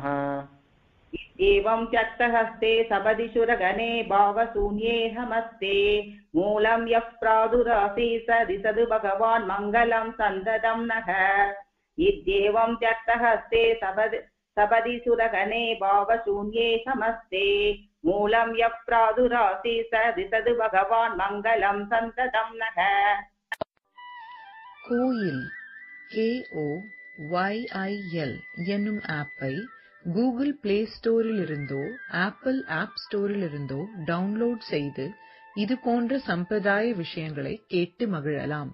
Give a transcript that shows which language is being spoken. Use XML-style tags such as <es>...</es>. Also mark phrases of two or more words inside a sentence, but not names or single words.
<sa>एवं त्यक्तहस्ते सपदि सुरगणे भावशून्ये समस्ते मूलं यः प्रादुरासीत् स दिशतु भगवान् मङ्गलं सन्ततं नः। इत्येवं त्यक्तहस्ते सपदि सुरगणे भावशून्ये समस्ते मूलं यः प्रादुरासीत् स दिशतु भगवान् मङ्गलं सन्ततं नः।</sa> <ta>கோயில் KOYIL என்னும் ஆப்பை கூகுள் பிளே ஸ்டோரிலிருந்தோ ஆப்பிள் ஆப் ஸ்டோரிலிருந்தோ டவுன்லோட் செய்து இது போன்ற சம்பிரதாய விஷயங்களை கேட்டு மகிழலாம்.</ta>